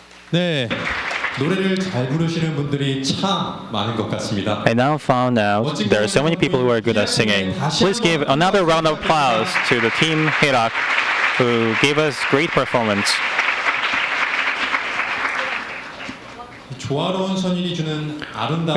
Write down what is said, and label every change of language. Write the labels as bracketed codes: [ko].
[ko] 네, 노래를 잘 부르시는 분들이 참 많은 것 같습니다. [en] I now found out there are so many people who are good at singing. Please give another round of applause to the team Hirak, who gave us great performance. [ko] 조화로운 선율이 주는 아름다운